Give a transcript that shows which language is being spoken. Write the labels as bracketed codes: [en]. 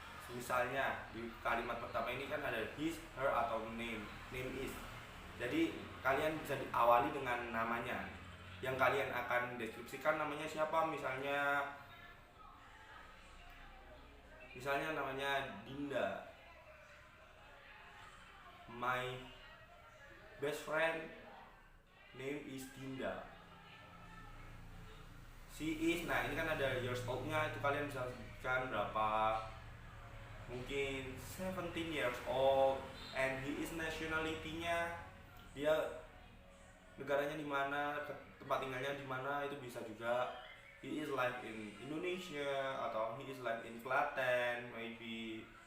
[id] Misalnya di kalimat pertama ini kan ada his, her atau name is. Jadi kalian bisa diawali dengan namanya. Yang kalian akan deskripsikan namanya siapa, misalnya namanya Dinda. [en] My best friend name is Dinda. [id] She is, nah ini kan ada years old-nya, itu kalian bisa sebutkan berapa, mungkin 17 years old, [en] and he is [id] nationality-nya, dia negaranya di mana, tempat tinggalnya di mana, itu bisa juga. [en] He is like in Indonesia atau he is like in Klaten maybe.